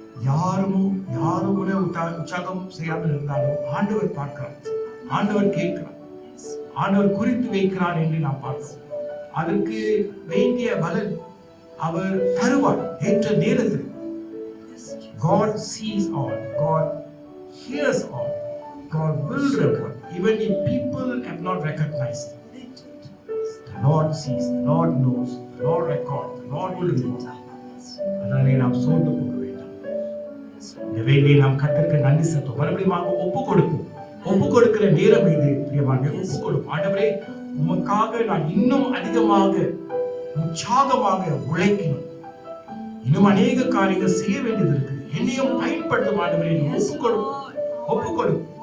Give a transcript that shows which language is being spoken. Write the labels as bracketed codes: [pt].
[ta] யாரும் கூட உற்சாகம் செய்யாமல் இருந்தாலும் ஆண்டவர் பார்க்கிறார், ஆண்டவர் கேட்கிறார், ஆண்டவர் குறித்து வைக்கிறார் என்று நாம் பார்க்கிறோம். அதற்கு வேண்டிய பலன் அவர் தருவார் ஏற்ற நேரத்தில். [en] God sees all, God hears all, God will reward, even if people have not recognized. The Lord sees, the Lord knows, the Lord records, the Lord will reward. [ta] அதனாலே நாம் சோர்ந்து போக வேண்டாம். இந்த வேளையிலே நாம் கர்த்தருக்கு நன்றி செலுத்துவோம். மறுபடியும் ஒப்பு கொடுக்கிற நேரம் இது. பிரியமானவர்களே, ஒப்பு கொடுப்போம். ஆண்டவரே, உமக்காக நான் இன்னும் அதிகமாக உற்சாகமாக உழைக்கணும். இன்னும் அநேக காரியங்கள் செய்ய வேண்டியது இருக்குது. என்னையும் பயன்படுத்தும் ஆண்டவரே, ஒப்பு கொடு.